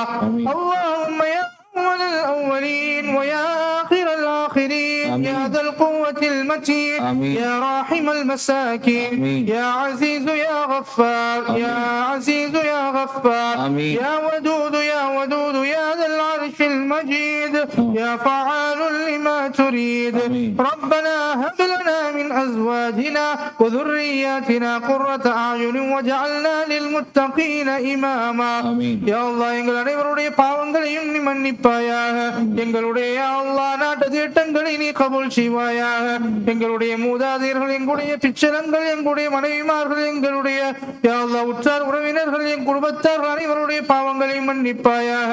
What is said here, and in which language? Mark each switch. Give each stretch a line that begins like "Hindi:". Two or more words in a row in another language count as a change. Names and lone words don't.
Arabic: اللهم يا أول الأولين ويا آخر الآخرين يا ذا القوة المتين يا راحم المساكين يا عزيز يا غفار يا عزيز يا غفار يا ودود يا ودود يا ذا العرش المجيد يا فعال لما تريد. ربنا هب لنا من أزواجنا وذرياتنا قرة أعين واجعلنا للمتقين إماما. يا الله
Tamil: எங்கள் அனைவருடைய பாவங்களையும் நீ மன்னிப்பாயாக. எங்களுடைய அல்லாஹ் நாட்டு திட்டங்களை நீ கபூல் செய்வாயாக. எங்களுடைய மூதாதையர்கள் எங்களுடைய பிச்சரங்கள் எங்களுடைய மனைவிமார்கள் எங்களுடைய
Arabic: يا الله
Tamil: உற்றார் உறவினர்கள் என் குடும்பத்தார்கள் அனைவருடைய பாவங்களையும் மன்னிப்பாயாக.